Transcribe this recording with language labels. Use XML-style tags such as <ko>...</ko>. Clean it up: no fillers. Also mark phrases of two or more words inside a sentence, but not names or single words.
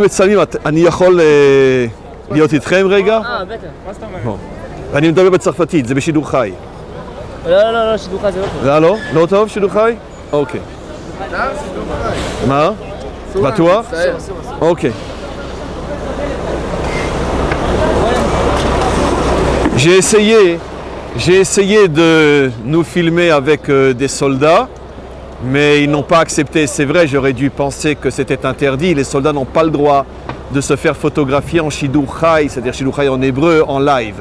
<he>מצלמים, אני יכול להיות איתכם רגע? בטח. מה זאת אומרת? אני מדבר בצרפתית, זה בשידור חי. לא, שידור חי זה לא טוב. זה לא? לא טוב שידור חי? אוקיי. מה? בטוח? אוקיי.</he> <fr>J'ai essayé J'ai essayé de nous filmer avec des soldats, mais ils n'ont pas accepté. C'est vrai, j'aurais dû penser que c'était interdit. Les soldats n'ont pas le droit de se faire photographier en</fr> <he>שידור חי,</he> <fr>c'est-à-dire</fr> <he>שידור חי</he> <fr>en hébreu, en live.</fr>